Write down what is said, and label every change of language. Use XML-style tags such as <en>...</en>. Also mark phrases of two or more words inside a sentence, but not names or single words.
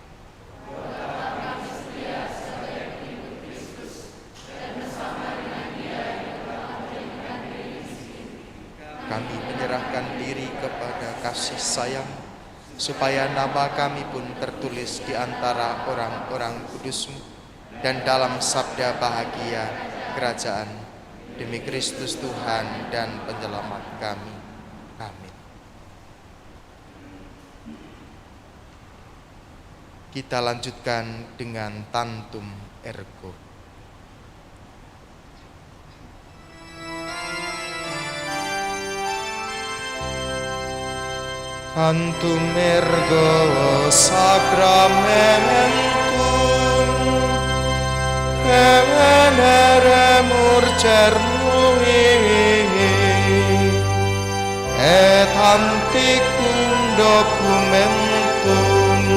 <id>Kami menyerahkan diri kepada kasih sayang, supaya nama kami pun tertulis di antara orang-orang kudus-Mu dan dalam sabda bahagia kerajaan, demi Kristus Tuhan dan Penyelamat kami. Amin. Kita lanjutkan dengan Tantum Ergo.</id> <la>Tantum ergo sacramentum venere murcernui et antiquum documentum</la>